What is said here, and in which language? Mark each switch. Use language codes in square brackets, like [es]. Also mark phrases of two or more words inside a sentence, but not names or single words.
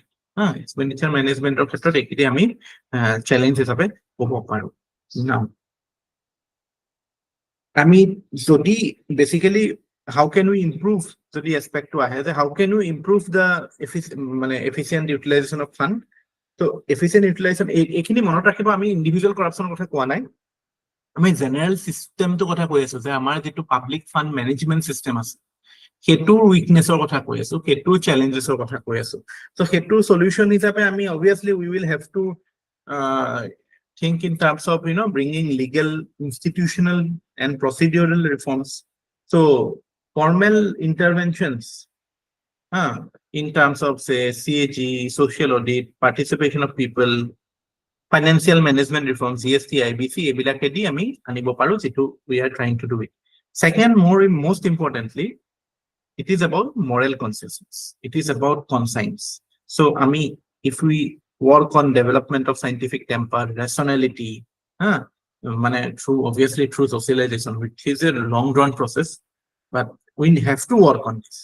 [en] Expenditure management of challenges of it. Now, basically, how can we improve the aspect to how can we improve the efficient utilization of fund? So efficient utilization, [as] এখিনি মনত ৰাখিব আমি [en] individual corruption [as] কথা কোৱা নাই, আমি [en] general system [as] তো কথা কৈ আছো যে আমাৰ যিটো [en] public fund management system [as] আছে হেতুৰ weakness ৰ কথা কৈ আছো, হেতুৰ challenges ৰ কথা কৈ আছো. [en] So [as] হেতুৰ solution হিচাপে আমি [en] obviously we will have to think in terms of bringing legal, institutional and procedural reforms. So formal interventions in terms of say CAG, social audit, participation of people, financial management reforms, GST, IBC, [as] এইবিলাকেদি আমি আনিব পাৰো যিটো [en] we are trying to do it. Second, most importantly, it is about moral consciousness. It is about conscience. So if we work on development of scientific temper, rationality, obviously through socialization, which is a long drawn process, but we have to work on this.